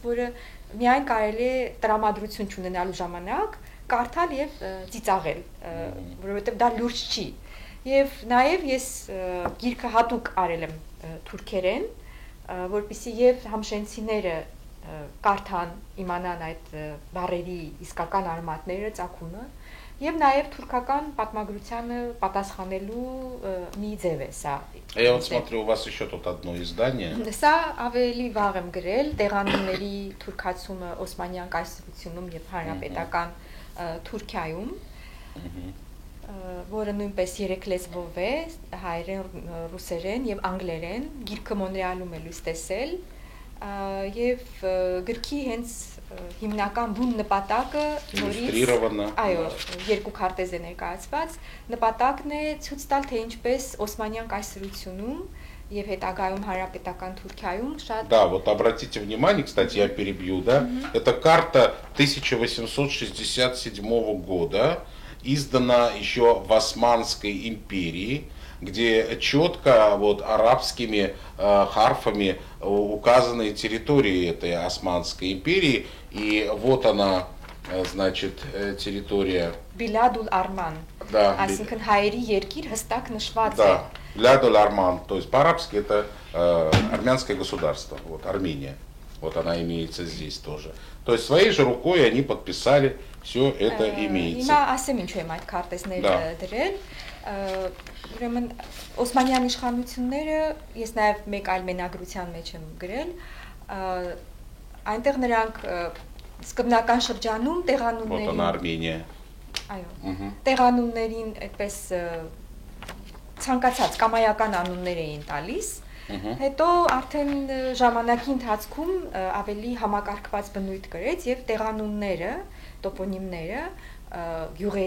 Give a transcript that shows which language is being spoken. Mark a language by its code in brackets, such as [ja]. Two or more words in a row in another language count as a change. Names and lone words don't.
[hy] որը միայն կարելի է տրամադրություն չունենալու ժամանակ կարդալ եւ ծիծաղել որովհետեւ դա լուրջ չի եւ նաեւ ես գիրքը հատուկ արել եմ թուրքերեն որպեսզի եւ համշենցիները կարդան իմանան այդ բառերի իսկական արմատները ծագումը եւ նաեւ թուրքական պատմագրությանը պատասխանելու մի ձև է սա [ru] Я вот смотрю, у вас еще тут одно издание. [hy] Սա ավելի վաղ եմ գրել տեղանունների թուրքացումը Օսմանյան կայսրությունում եւ հանրապետական Թուրքիայում, որը նույնպես 3 լեզվով է, հայերեն, ռուսերեն եւ անգլերեն, գիրքը Մոնրեալում է լույս տեսել եւ գրքի հենց հիմնական բուն նպատակը նորից այո երկու քարտեզ է ներկայացված նպատակն է ցույց տալ թե ինչպես Օսմանյան կայսրությունում եւ հետագայում հանրապետական Թուրքիայում շատ [ru] Да, вот обратите внимание, кстати, я перебью, да? Это карта 1867 года, издана еще в Османской империи. где четко вот арабскими харфами указаны территории этой Османской империи. И вот она, значит, территория. Biladul Arman. Да. [hy] Այսինքն հայերի երկիր հստակ նշված է։ [ru] Да. Biladul Arman, то есть по-арабски это армянское государство, вот Армения. Вот она имеется здесь тоже. То есть своей же рукой они подписали, все это имеется. [hy] Հիմա ասեմ ինչու եմ այդ քարտեզները դրել։ Ուրեմն Օսմանյան իշխանությունները, ես նաև մեկ այլ մենագրության մեջ եմ գրել, այնտեղ նրանք սկզբնական շրջանում տեղանուններին, [ru] Вот она Армения. [hy] Այո, տեղանուններին այդպես ցանկացած կամայական անուններ էին տալիս, հետո արդեն ժամանակի ընթացքում ավելի համակարգված բնույթ կրեց եւ տեղանունները, տոպոնիմները, գյուղերի